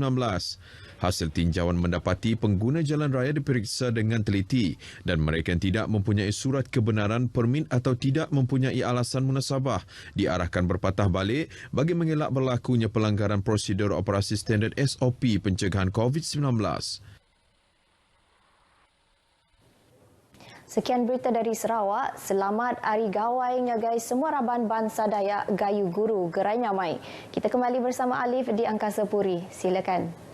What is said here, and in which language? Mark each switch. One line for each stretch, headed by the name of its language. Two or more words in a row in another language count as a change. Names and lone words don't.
Malay: Hasil tinjauan mendapati pengguna jalan raya diperiksa dengan teliti dan mereka yang tidak mempunyai surat kebenaran permit atau tidak mempunyai alasan munasabah diarahkan berpatah balik bagi mengelak berlakunya pelanggaran prosedur operasi standard SOP pencegahan COVID-19. Sekian berita dari Sarawak.
Iban: Selamat Hari Gawai ngagai semua raban bangsa Dayak Gayu Guru Gerai Nyamai.
Malay: Kita kembali bersama Alif di Angkasa Puri. Silakan.